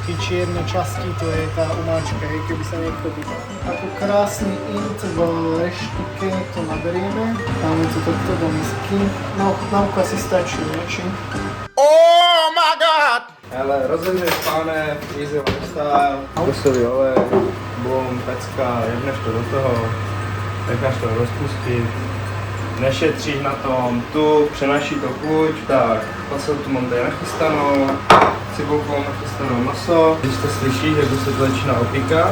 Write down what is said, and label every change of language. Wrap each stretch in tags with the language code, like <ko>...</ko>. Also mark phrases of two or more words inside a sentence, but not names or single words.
<sk>tie čierne časti, to je tá umáčka, hej, keby sa niekto pýtal. Ako krásny int v reštike to naberieme, dáme to takto do misky. Na ochutnávku asi stačí, ne? Či? Ale rozhodneš páne,</sk> <en>easy lifestyle,</en> <cs>kosový olej, bum, pecka, jedneš to do toho, necháš to rozpustit, nešetříš na tom, tu přenáší to chuť, tak pasotu mám tady nachystanou, cibulku mám nachystanou maso, když to slyšíš, jak se to začíná opíkat,</cs>